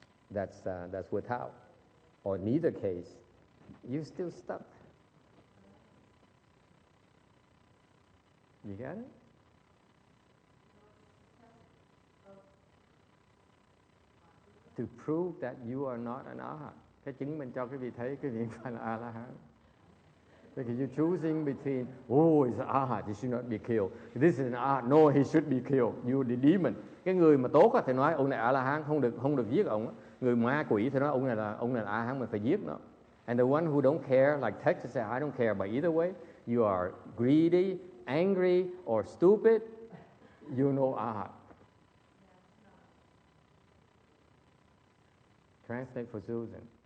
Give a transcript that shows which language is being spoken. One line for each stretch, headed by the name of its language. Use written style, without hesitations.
English: That's without. Or in either case, you're still stuck. You got it? To prove that you are not an arhat.
Vietnamese: Cái chứng minh cho quý vị thấy quý vị phải là A-la-hán.
English: Because you're choosing between, oh, it's an arhat, he should not be killed. This is an arhat, no, he should be killed. You're the demon.
Vietnamese: Cái người mà tốt thì nói ông này A-la-hán, không được giết ông. Người ma quỷ thì nói ông này là A-la-hán, mình phải giết nó.
English: And the one who don't care, like Texas said, I don't care, but either way, you are greedy, angry, or stupid, you know arhat. Translate for Susan.